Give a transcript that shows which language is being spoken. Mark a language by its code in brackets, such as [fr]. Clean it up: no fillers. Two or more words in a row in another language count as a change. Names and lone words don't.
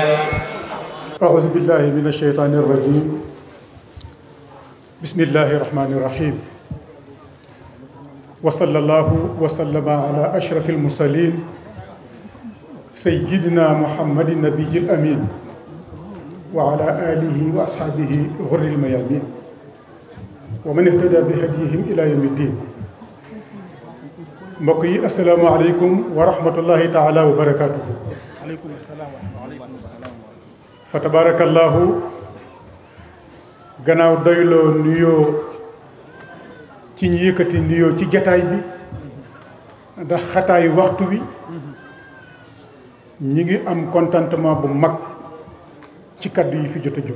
[ar] أعوذ بالله من الشيطان الرجيم بسم الله الرحمن الرحيم وصلى الله وسلم على أشرف المرسلين سيدنا محمد النبي الأمين وعلى آله وأصحابه غر الميامين ومن اهتدى بهديهم إلى يوم الدين. [wo] mbokk yi [ar] السلام عليكم ورحمة الله تعالى وبركاته. عليكم السلام ورحمة الله. فتبارك الله [wo] gannaaw doyloo nuyoo ci ñu yëkkati nuyoo ci jataay bi ndax xataayu waxtu wi ñi ngi am contentement bu mag ci kaddu yi fi jot a jóg.